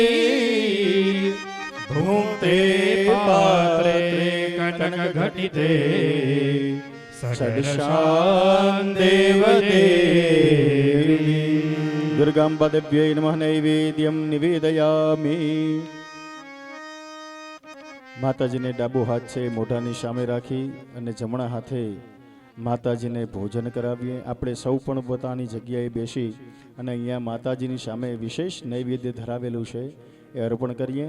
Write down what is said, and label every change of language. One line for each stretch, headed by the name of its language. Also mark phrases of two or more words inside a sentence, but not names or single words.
Sanskrit: भुङ्क्ते पात्रे कनकघटिते षड्शान् देवदेवी दुर्गाम्बादेव्यै नमः नैवेद्यं निवेदयामि
Gujarati: માતાજીને ડાબો હાથ છે મોઢાની સામે રાખી અને જમણા હાથે માતાજીને ભોજન કરાવીએ. આપણે સૌ પણ પોતાની જગ્યાએ બેસી અને અહીંયા માતાજીની સામે વિશેષ નૈવેદ્ય ધરાવેલું છે એ અર્પણ કરીએ.